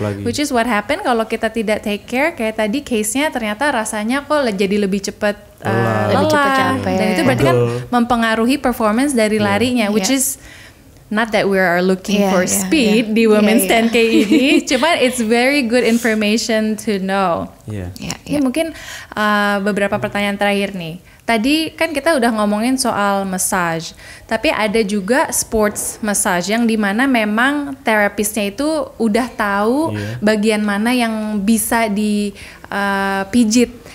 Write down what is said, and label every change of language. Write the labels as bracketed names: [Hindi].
[English] Which is what happen [Indonesian] kalau kita tidak [English] take care. [Indonesian] Kayak tadi case-nya ternyata rasanya kok jadi lebih cepat lelah. Dan itu berarti kan mempengaruhi performance dari larinya. [English] Which is not that we are looking for speed [Indonesian] di [English] Women's 10K [Indonesian] ini. Cuma [English] it's very good information to know. [Indonesian] Ini mungkin beberapa pertanyaan terakhir nih. Tadi kan kita udah ngomongin soal massage, tapi ada juga sports massage yang dimana memang terapisnya itu udah tahu bagian mana yang bisa dipijit.